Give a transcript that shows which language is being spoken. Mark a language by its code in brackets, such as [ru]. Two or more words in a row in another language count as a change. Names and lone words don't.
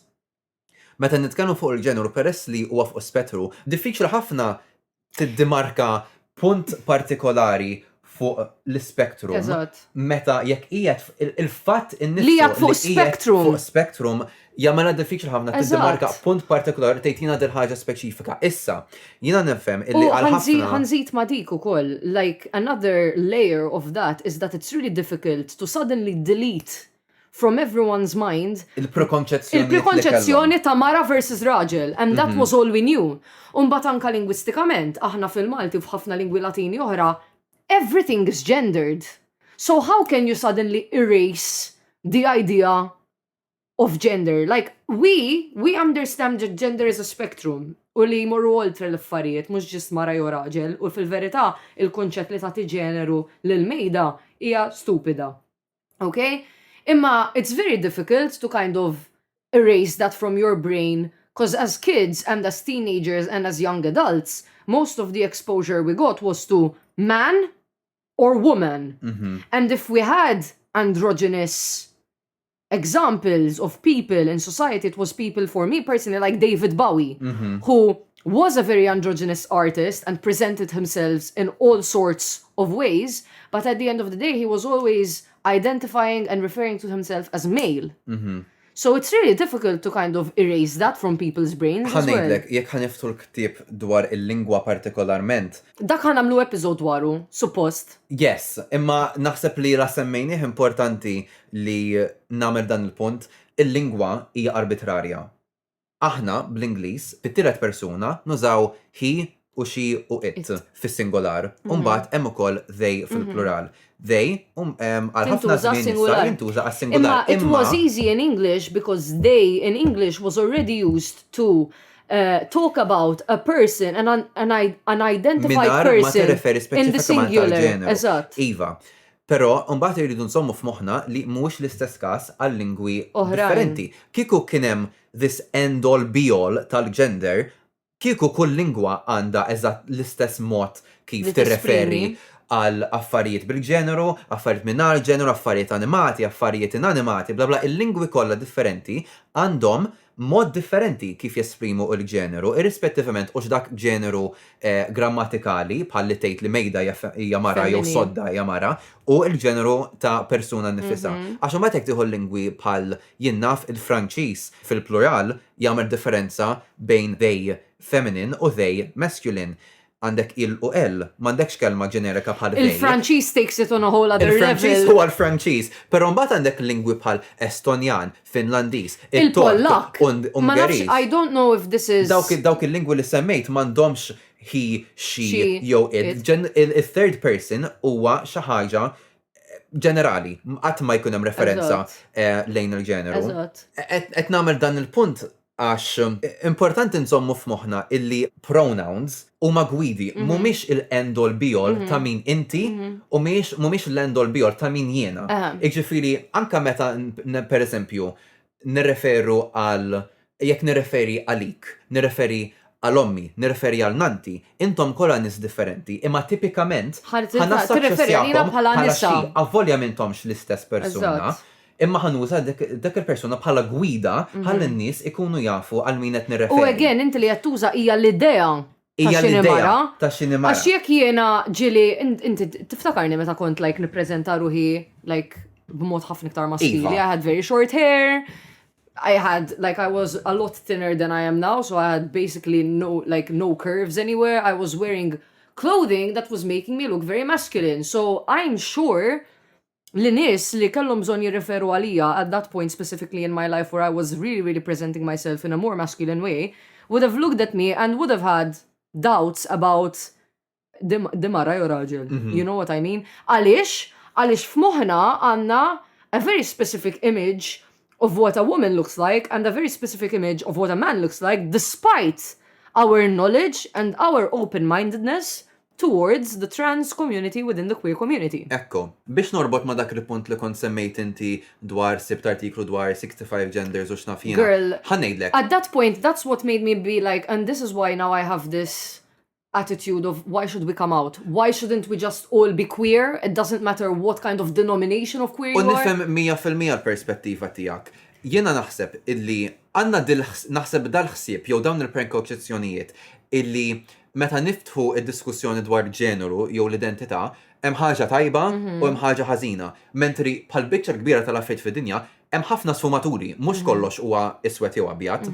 [mt] Meta nitkellmu fuq il-ġeneru peress li huwa fuq spettru, diffiċli ħafna tiddimarka punt partikolari fuq l-spektrum. Eżatt. Meta jekk qiegħed il-fatt Li jekk fuq spektrum. Fuq spektrum jagħmilha diffiċli ħafna tiddimarka punt partikolari tgħidina dil ħaġa speċifika. Issa, jiena nifhem illi għal ħafna ħanżid ma' dik ukoll, [en] like another layer of that is that it's really difficult to suddenly delete from everyone's mind [mt] il-prekonċezzjoni ta' mara versus raġel, [en] and that was all we knew. [mt] Umbat anka lingwistikament, aħna fil-Malti u f'ħafna lingwi Latini oħra, [en] everything is gendered. So how can you suddenly erase the idea of gender? Like, we understand that gender is a spectrum [mt] u li jmorru oltre l-affarijiet, mhux ġist mara jew raġel, u fil-verità il-konċett li tagħti ġeneru lil-mejda hija stupida. [en] Okay? Imma it's very difficult to kind of erase that from your brain, because as kids and as teenagers and as young adults, most of the exposure we got was to man or woman. And if we had androgynous examples of people in society, it was people, for me personally, like David Bowie, who was a very androgynous artist and presented himself in all sorts of ways, but at the end of the day, he was always identifying and referring to himself as male. So it's really difficult to kind of erase that from people's brains as well. [mt] Ħanejdlek, jekk ħaniftu l-ktieb dwar il-lingwa partikolarment. Dak ħanamlu episod dwaru, suppost. Yes, imma naħseb li la semmejnieh importanti li nagħmel dan il-punt, il-lingwa hija arbitrarja. Aħna bl-Ingliż fit-tielet persuna nużaw he u she u it fis-singolar. Mbagħad hemm ukoll they fil-plural. They għal ħafna żmien jintuża għas-singular. [en] It was easy in English because they in English was already used to talk about a person, an identified person in the singular. [mt] Eżatt. Iva. Però mbagħad irridu nsommu f'moħħna li mhuwiex l-istess każ għal lingwi differenti. Kieku kien hemm [en] this end all be all [mt] tal-gender, kieku kull lingwa għandha eżatt l-istess mod kif tirreferi għal affarijiet bil-ġeneru, affarijiet mingħajr ġeneru, affarijiet animati, affarijiet inanimati, bla bla, il-lingwi kollha differenti għandhom mod differenti kif jesprimu l-ġeneru, irrispettivament u x'dak ġeneru grammatikali bħal li tgħid li mejda hija mara jew sodda hija mara, u l-ġeneru ta' persuna nnifisha. Għax ma tgħid tieħu lingwi bħal jinnaf il-Franċiż fil-plural jagħmel differenza bejn [en] they feminine [mt] u [en] they masculine. [mt] Għandek il u L, m'għandekx kelma ġenerika bħal they. [en] Il-Franċiż takes it on a whole other level. [mt] Il-Franċiż huwa l-Franċiż, però mbagħad għandek lingwi bħal Estonjan, Finlandiż, il-Pollak, Ungeriż. [en] I don't know if this is [mt] Dawk il-lingwi li semmejt m'għandhomx [en] he, she, [mt] jew it. Il- [en] third person [mt] huwa xi ħaġa ġenerali, qatt ma jkun hemm referenza lejn il-ġeneru. Qed nagħmel dan il-punt għax importanti nżommu f'moħħna illi pronouns huma gwidi mhumiex il- [en] end all be all [mt] ta' min inti u mhumiex l- [en] end all be all [mt] ta' min jiena. Jiġifieri anke meta pereżempju nirreferu għal jekk nirreferi għalik, nirreferi għal ommi, nirreferi għal nanti, intom kollha nies differenti, imma tipikament tirreferi bħala nisa. Avvolja m'intomx l-istess persuna. Imma ħanuża dak il-persuna bħala gwida ħalli n-nies ikunu jafu għal min qed nirreferi. U again, inti li qed tuża hija l-idea ta' x'inhi mara. Għax jekk jiena ġieli inti tiftakarni meta kont like nippreżenta ruħi like b'mod ħafna iktar maskili. [en] I had very short hair. I was a lot thinner than I am now, so I had basically no curves anywhere. I was wearing clothing that was making me look very masculine. So I'm sure [mt] li nies li kellhom bżonn jirreferu għalija [en] at that point specifically in my life where I was really, really presenting myself in a more masculine way, would have looked at me and would have had doubts about [mt] dimara jew raġel. [en] You know what I mean? [mt] Għaliex f'moħħna għandna [en] a very specific image of what a woman looks like and a very specific image of what a man looks like, despite our knowledge and our open-mindedness towards the trans community within the queer community. [mt] Ekko, biex norbot ma dak il-punt li kont semmejt inti dwar sibt artiklu dwar 65 genders u xnafina. Girl, ħannejdlek. [en] At that point, that's what made me be like, and this is why now I have this attitude of why should we come out? Why shouldn't we just all be queer? It doesn't matter what kind of denomination of queer [mt] U [en] you are. [mt] nifhem 100% l-perspettiva tiegħek. Jiena naħseb illi għandna naħseb dal-ħsieb jew dawn il-prekonċezzjonijiet illi meta niftħu id-diskussjoni dwar ġeneru jew l-identità, hemm ħaġa tajba u hemm ħaġa ħażina. Mentri bħal biċċa kbira tal-affarijiet fid-dinja hemm ħafna sfumaturi, mhux kollox huwa iswed jew abjad.